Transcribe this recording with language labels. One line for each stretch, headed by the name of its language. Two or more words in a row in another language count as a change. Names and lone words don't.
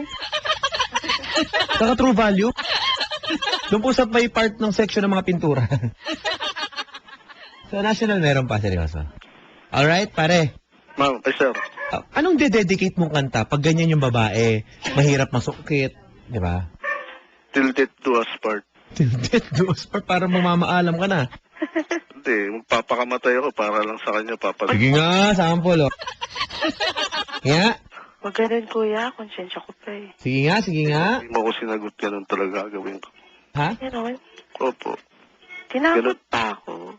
Filipino: Saka True Value. Doon po sa may part ng section ng mga pintura. Sa National, meron pa, seryoso. Alright, pare. Ma'am, sir. Anong dededicate mong kanta pag ganyan yung babae? Mahirap masukit, di ba?
English: Till death do us part.
Filipino: Tilted dos para mamamaalam ka na. Hindi, magpapakamatay ako para lang sa kanya, Papa. Sige nga, sample, oh. Nga. Huwag ganun, kuya. Konsensya ko pa eh. Sige nga, sige nga. Hindi mo ako sinagot, ganun talaga gagawin ko. Ha? Ganon. Opo. Tinakot pa ako.